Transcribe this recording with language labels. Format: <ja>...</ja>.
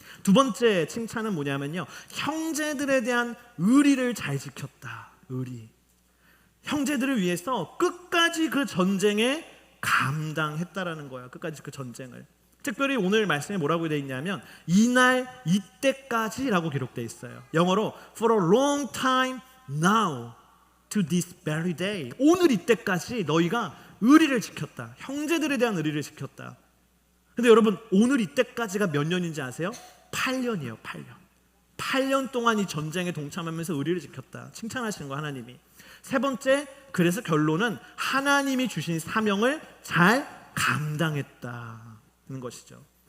<ko>두 번째 칭찬은 뭐냐면요, 형제들에 대한 의리를 잘 지켰다. 의리. 형제들을 위해서 끝까지 그 전쟁에 감당했다라는 거예요. 끝까지 그 전쟁을. 특별히 오늘 말씀에 뭐라고 되어 있냐면 이날 이때까지라고 기록되어 있어요. 영어로</ko> <en>for a long time now to this very day.</en> <ko>오늘 이때까지 너희가 의리를 지켰다. 형제들에 대한 의리를 지켰다. 근데 여러분, 오늘 이때까지가 몇 년인지 아세요? 8년이에요. 8년. 8년 동안 이 전쟁에 동참하면서 의리를 지켰다. 칭찬하시는 거 하나님이. 세 번째, 그래서 결론은 하나님이 주신 사명을 잘 감당했다는 것이죠.</ko>